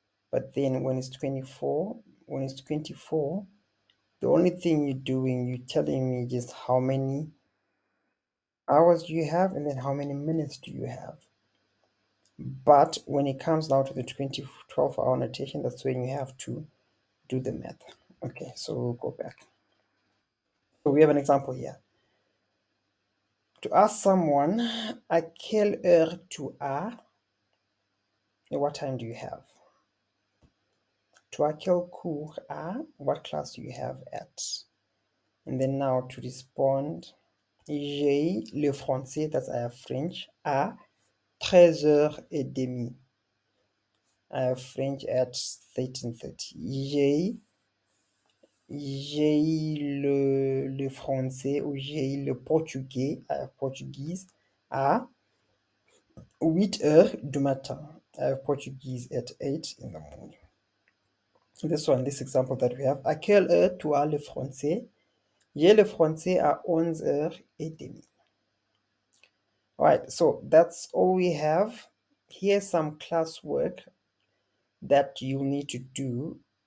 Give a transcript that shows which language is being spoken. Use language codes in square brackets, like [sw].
[en] But then when it's 24, the only thing you're doing, you're telling me just how many hours do you have and then how many minutes do you have. But when it comes now to the 12-hour annotation, that's when you have to do the math. Okay, so we'll go back. So we have an example here. [fr] To ask someone, à quelle heure tu as? [en] What time do you have? [fr] Tu as quel cours à? [en] What class do you have at? And then now to respond, [fr] j'ai le français, [en] that's I have French, à 13h30. I have French at 13:30. [fr] J'ai le français ou j'ai le portugais, [en] I have Portuguese [fr] à 8h du matin. [en] I have Portuguese at 8 in the morning. This example that we have. [fr] À quelle heure tu as le français? J'ai le français à 11h30. [en] Alright, so that's all we have. Here's some classwork that you need to do.